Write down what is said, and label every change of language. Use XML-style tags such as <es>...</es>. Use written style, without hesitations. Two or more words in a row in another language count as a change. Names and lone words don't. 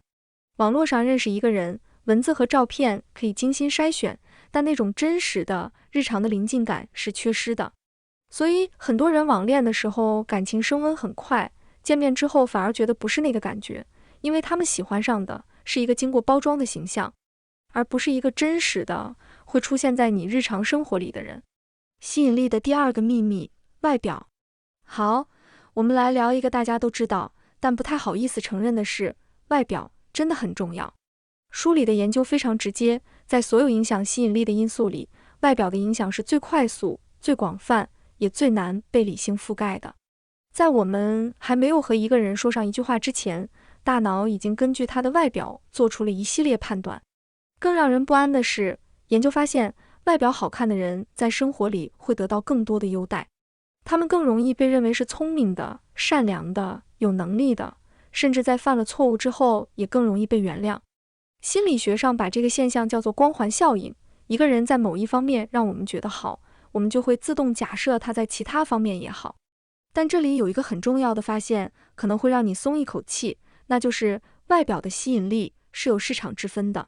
<zh>網絡上認識一個人，文字和照片可以精心篩選，但那種真實的日常的臨近感是缺失的。所以很多人網戀的時候感情升溫很快，見面之後反而覺得不是那個感覺，因為他們喜歡上的是一個經過包裝的形象，而不是一個真實的會出現在你日常生活裡的人。吸引力的第2個秘密：外表。好，我們來聊一個大家都知道，但不太好意思承認的事：外表真的很重要。書裡的研究非常直接，在所有影響吸引力的因素裡，外表的影響是最快速、最廣泛，也最難被理性覆蓋的。在我們還沒有和一個人說上一句話之前，大腦已經根據他的外表做出了一系列判斷。更讓人不安的是，研究發現，外表好看的人在生活裡會得到更多的優待。他們更容易被認為是聰明的、善良的、有能力的，甚至在犯了錯誤之後也更容易被原諒。心理學上把這個現象叫做光環效應。一個人在某一方面讓我們覺得好，我們就會自動假設他在其他方面也好。但這裡有一個很重要的發現，可能會讓你鬆一口氣，那就是外表的吸引力是有市場之分的。</zh>